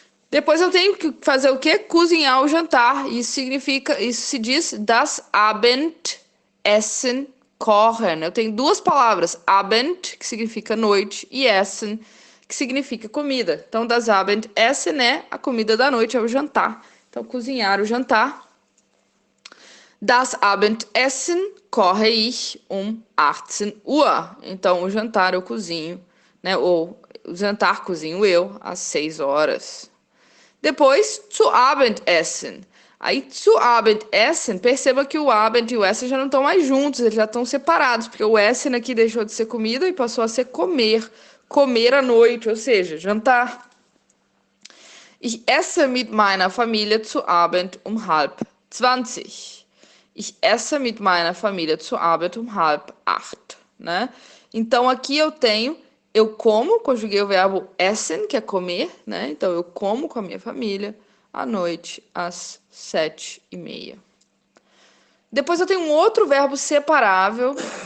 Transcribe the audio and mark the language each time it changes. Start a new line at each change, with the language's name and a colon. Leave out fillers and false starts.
Portuguese: Depois eu tenho que fazer o quê? Cozinhar o jantar. Isso se diz
German: das Abendessen kochen.
Portuguese: Eu tenho duas palavras, Abend, que significa noite, e Essen, que significa comida. Então, das Abendessen é a comida da noite, é o jantar. Então, cozinhar o jantar.
German: Das Abendessen koche ich 18 Uhr.
Portuguese: Então, o jantar eu cozinho, né? Ou o jantar cozinho eu às 6 horas. Depois,
German: zu Abendessen.
Portuguese: Aí, zu Abendessen, perceba que o Abend e o Essen já não estão mais juntos, eles já estão separados, porque o Essen aqui deixou de ser comida e passou a ser comer. Comer à noite, ou seja, jantar.
German: Ich esse mit meiner Familie zu Abend 19:30. Ich esse mit meiner Familie zu Abend 19:30, né?
Portuguese: Então, aqui eu como, conjuguei o verbo essen, que é comer, né? Então, eu como com a minha família à noite, às 7h30. Depois eu tenho um outro verbo separável.